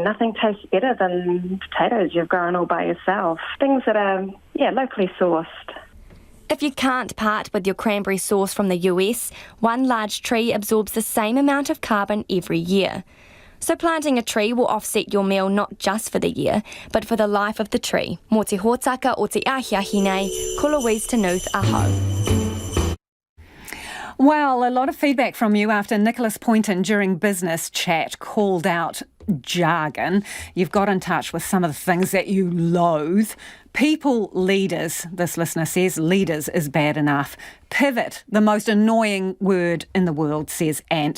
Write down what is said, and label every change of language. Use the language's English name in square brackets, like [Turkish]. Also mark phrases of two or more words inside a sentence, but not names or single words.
[English] Nothing tastes better than potatoes you've grown all by yourself. Things that are, locally sourced. If you can't part with your cranberry sauce from the US, one large tree absorbs the same amount of carbon every year. So planting a tree will offset your meal not just for the year, but for the life of the tree. [Māori] Mō te hōtaka o te ahiahi nei, ko Louise Tanuth aho. [English] Well, a lot of feedback from you after Nicholas Poynton during Business Chat called out jargon. You've got in touch with some of the things that you loathe. People leaders, this listener says, leaders is bad enough. Pivot, the most annoying word in the world, says Ant.